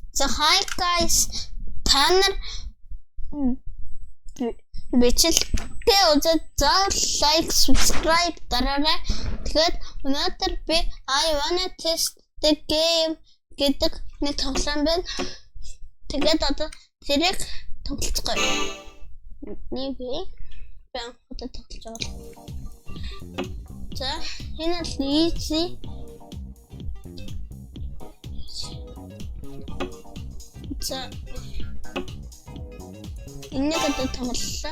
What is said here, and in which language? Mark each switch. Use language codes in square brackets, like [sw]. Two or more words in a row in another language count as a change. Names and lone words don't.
[mn] За [en] hi guys. [mn] Та нар бичлэгээ үзээд за [en] like, subscribe [mn] дараарай. Тэгээд өнөөдөр би [en] I wanna test the game [mn] гэдэг нэг тоглоом байна. Тэгээд одоо зэрэг тоглоцгоё. Нэг бэнхүүдэд тоглож байгаа. За энэ л easy. За энийг одоо тоглолоо.